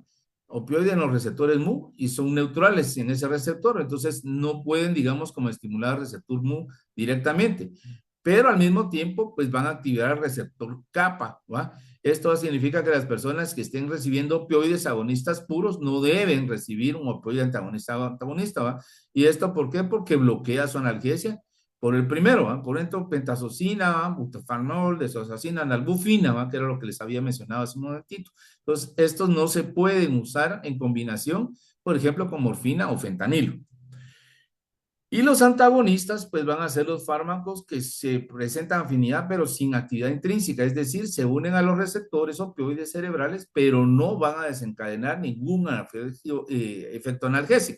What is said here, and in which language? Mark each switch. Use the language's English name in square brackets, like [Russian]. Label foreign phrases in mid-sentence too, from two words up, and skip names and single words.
[Spanish] Opioide en los receptores Mu y son neutrales en ese receptor, entonces no pueden, digamos, como estimular el receptor Mu directamente, pero al mismo tiempo, pues van a activar el receptor kappa, ¿va? Esto significa que las personas que estén recibiendo opioides agonistas puros no deben recibir un opioide antagonista, ¿va? ¿Y esto por qué? Porque bloquea su analgesia por el primero, ¿va? Por ejemplo, pentazocina, butafanol, desazocina, nalbufina, ¿va? Que era lo que les había mencionado hace un momentito. Entonces, estos no se pueden usar en combinación, por ejemplo, con morfina o fentanilo. Y los antagonistas, pues van a ser los fármacos que se presentan afinidad, pero sin actividad intrínseca, es decir, se unen a los receptores opioides cerebrales, pero no van a desencadenar ningún efecto analgésico.